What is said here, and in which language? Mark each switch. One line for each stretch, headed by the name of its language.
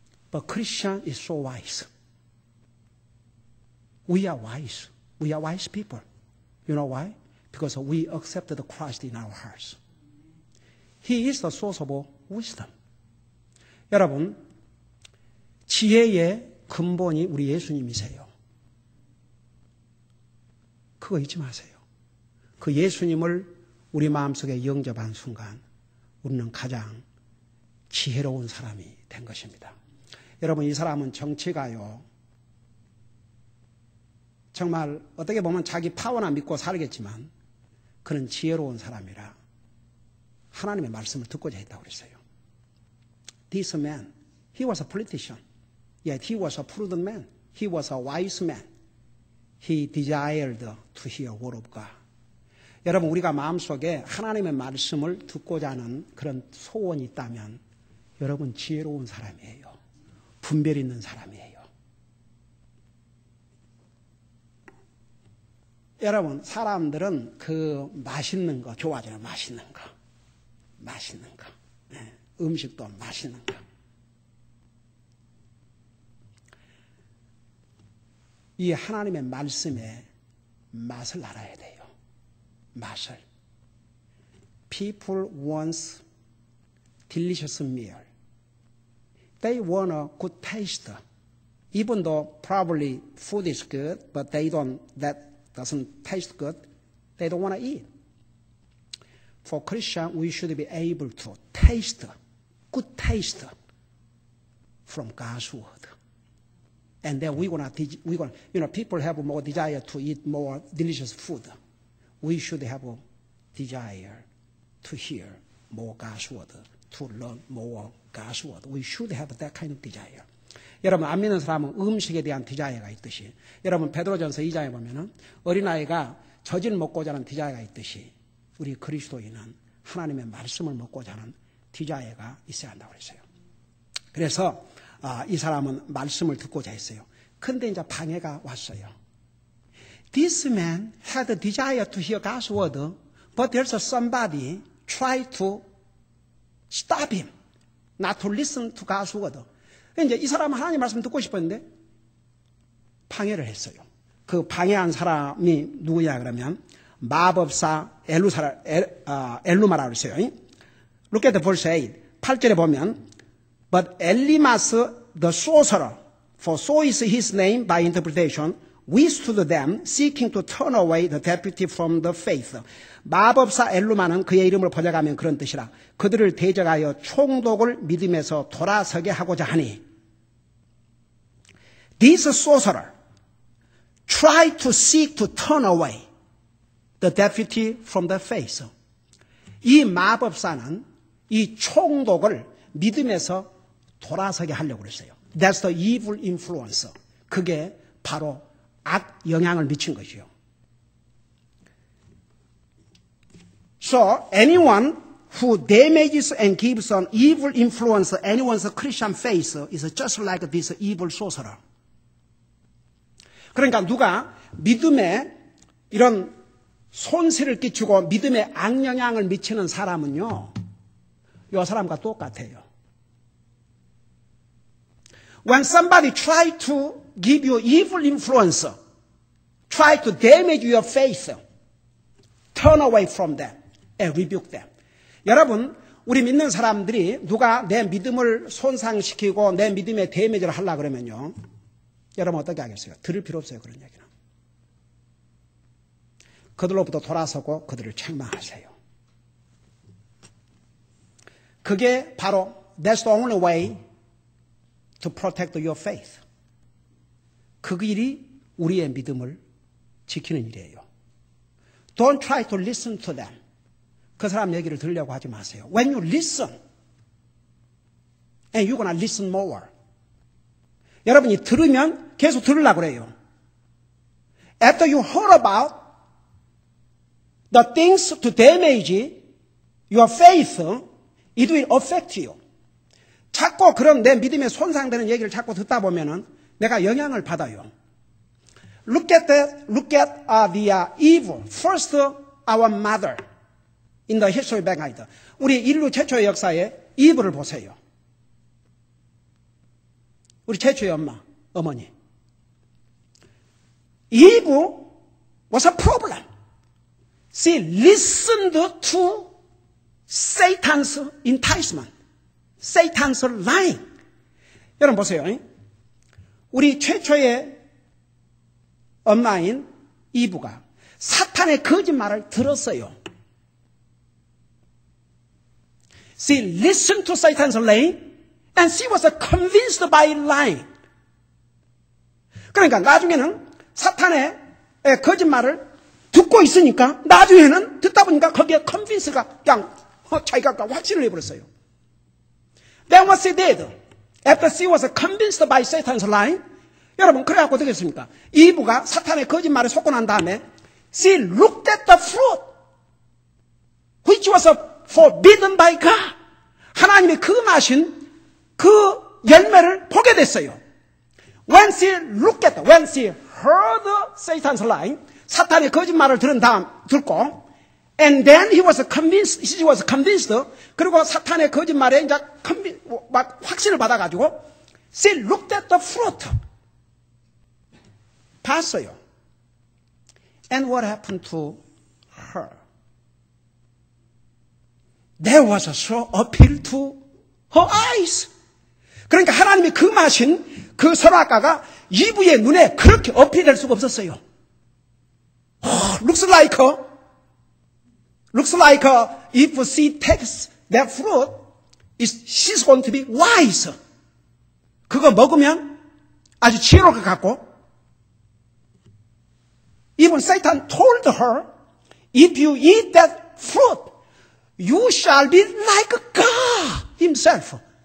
English: But Christian is so wise. We are wise. We are wise people. You know why? Because we accepted Christ in our hearts. He is the source of wisdom.
Korean: 여러분, 지혜의 근본이 우리 예수님이세요. 그거 잊지 마세요. 그 예수님을 우리 마음속에 영접한 순간 우리는 가장 지혜로운 사람이 된 것입니다. 여러분, 이 사람은 정치가요, 정말 어떻게 보면 자기 파워나 믿고 살겠지만 그는 지혜로운 사람이라 하나님의 말씀을 듣고자 했다고 그랬어요.
English: This man, he was a politician. Yet he was a prudent man. He was a wise man. He desired to hear word of God.
Korean: 여러분, 우리가 마음속에 하나님의 말씀을 듣고자 하는 그런 소원이 있다면 여러분 지혜로운 사람이에요. 분별 있는 사람이에요. 여러분, 사람들은 그 맛있는 거 좋아하잖아요. 맛있는 거. 네. 음식도 맛있는 거. 이 하나님의 말씀의 맛을 알아야 돼요. 맛을.
English: People want delicious meal. They want a good taste. Even though probably food is good, but that doesn't taste good, they don't want to eat. For Christian, we should be able to taste, good taste from God's word. And then we're gonna, people have more desire to eat more delicious food. We should have a desire to hear more God's word, to learn more God's word. We should have that kind of desire.
Korean: 여러분, 안 믿는 사람은 음식에 대한 디자이어가 있듯이, 여러분 베드로전서 2장에 보면은 어린아이가 젖을 먹고자 하는 디자이어가 있듯이 우리 그리스도인은 하나님의 말씀을 먹고자 하는 디자이어가 있어야 한다고 그랬어요. 그래서 이 사람은 말씀을 듣고자 했어요. 근데 이제 방해가 왔어요.
English: This man had a desire to hear God's word, but there's somebody try to stop him, not to listen to God's word.
Korean: 이제 이 사람은 하나님 말씀 듣고 싶었는데 방해를 했어요. 그 방해한 사람이 누구냐 그러면 마법사 엘루마라고 했어요.
English: Look at verse 8.
Korean: 8절에 보면
English: But Elymas the sorcerer, for so is his name by interpretation, withstood them, seeking to turn away the deputy from the faith.
Korean: 마법사 엘루마는 그의 이름을 번역하면 그런 뜻이라. 그들을 대적하여 총독을 믿음에서 돌아서게 하고자 하니.
English: This sorcerer tried to seek to turn away the deputy from the faith.
Korean: 이 마법사는 이 총독을 믿음에서 돌아서게 하려고 그랬어요.
English: That's the evil influence.
Korean: 그게 바로 악 영향을 미친 것이요.
English: So anyone who damages and gives an evil influence anyone's Christian faith is just like this evil sorcerer.
Korean: 그러니까 누가 믿음에 이런 손실을 끼치고 믿음에 악영향을 미치는 사람은요, 이 사람과 똑같아요.
English: When somebody try to give you evil influence, try to damage your faith, turn away from them and rebuke them.
Korean: 여러분, 우리 믿는 사람들이 누가 내 믿음을 손상시키고 내 믿음에 데미지를 하려고 그러면요, 여러분 어떻게 하겠어요? 들을 필요 없어요, 그런 얘기는. 그들로부터 돌아서고 그들을 책망하세요. 그게 바로
English: That's the only way to protect your faith.
Korean: 그 일이 우리의 믿음을 지키는 일이에요.
English: Don't try to listen to them.
Korean: 그 사람 얘기를 들으려고 하지 마세요.
English: When you listen, and you're gonna listen more.
Korean: 여러분이 들으면 계속 들으려고 그래요.
English: After you heard about the things to damage your faith, it will affect you.
Korean: 자꾸 그런 내 믿음에 손상되는 얘기를 자꾸 듣다 보면은 내가 영향을 받아요.
English: Look at the evil. First, our mother in the history behind.
Korean: 우리 인류 최초의 역사에 이브를 보세요. 우리 최초의 어머니.
English: Eve was a problem. She listened to Satan's enticement, Satan's lying.
Korean: 여러분 보세요. 우리 최초의 엄마인 이브가 사탄의 거짓말을 들었어요.
English: She listened to Satan's lying and she was convinced by lying.
Korean: 그러니까 나중에는 사탄의 거짓말을 듣고 있으니까 나중에는 듣다 보니까 거기에 convince가 그냥 자기가 확신을 해버렸어요.
English: Then what she did, after she was convinced by Satan's lying,
Korean: 여러분 그래갖고 어떻게 했습니까? 이브가 사탄의 거짓말에 속고 난 다음에
English: she looked at the fruit which was forbidden by God.
Korean: 하나님이 금하신 그 열매를 보게 됐어요.
English: When she heard Satan's lying,
Korean: 사탄의 거짓말을 듣고,
English: and then she was convinced,
Korean: 그리고 사탄의 거짓말에 이제 막 확신을 받아가지고,
English: she looked at the fruit.
Korean: 봤어요.
English: And what happened to her? There was a sure appeal to her eyes.
Korean: 그러니까 하나님이 금하신 그 선악과가 이브의 눈에 그렇게 어필될 수가 없었어요.
English: Looks like if she takes that fruit, she's going to be wise.
Korean: 그거 먹으면 아주 지혜로울 것 같고,
English: even Satan told her, if you eat that fruit, you shall be like God himself.